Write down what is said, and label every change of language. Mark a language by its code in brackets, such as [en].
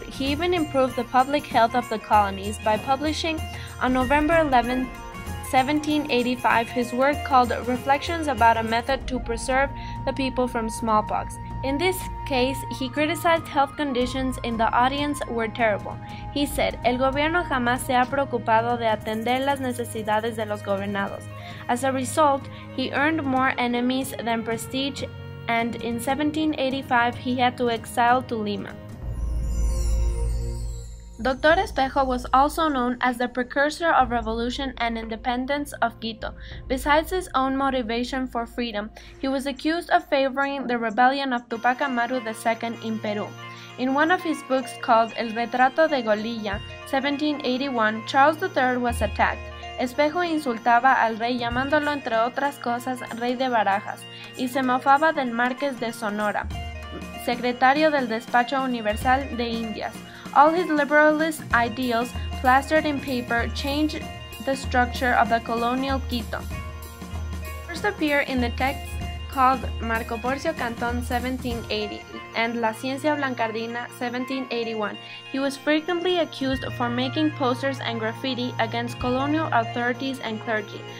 [en] He even improved the public health of the colonies by publishing on November 11, 1785, his work called Reflections about a Method to Preserve the People from Smallpox. In this case, he criticized health conditions in the audience were terrible. He said, [es] El gobierno jamás se ha preocupado de atender las necesidades de los gobernados. [en] As a result, he earned more enemies than prestige, and in 1785 he had to exile to Lima. Dr. Espejo was also known as the precursor of revolution and independence of Quito. Besides his own motivation for freedom, he was accused of favoring the rebellion of Tupac Amaru II in Peru. In one of his books called El Retrato de Golilla, 1781, Charles III was attacked. [es] Espejo insultaba al rey llamándolo entre otras cosas rey de barajas y se mofaba del Marqués de Sonora, secretario del Despacho Universal de Indias. [en] All his liberalist ideals, plastered in paper, changed the structure of the colonial Quito. First appear in the text called Marco Porcio Cantón 1780 and La Ciencia Blancardina 1781. He was frequently accused for making posters and graffiti against colonial authorities and clergy.